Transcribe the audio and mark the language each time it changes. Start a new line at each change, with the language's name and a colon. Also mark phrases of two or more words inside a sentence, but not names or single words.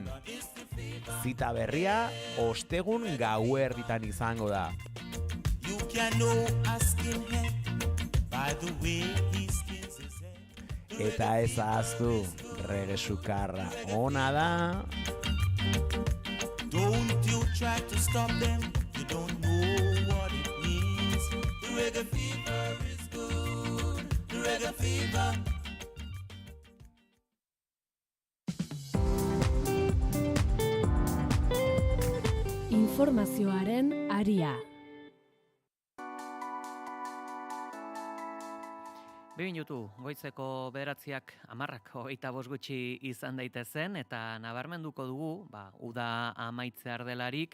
Basque: Zita berria ostegun gauerditan izango da. Eta ez ahaztu, Rege Sukarra ona da.
English: Don't you try to stop them, you don't know what it means. reggae fever is good. Reggae fever.
Basque: Informazioaren aria. 2 minutu, goizeko 9:10 gutxi izan daitezen, eta nabarmenduko dugu, uda amaitzear delarik,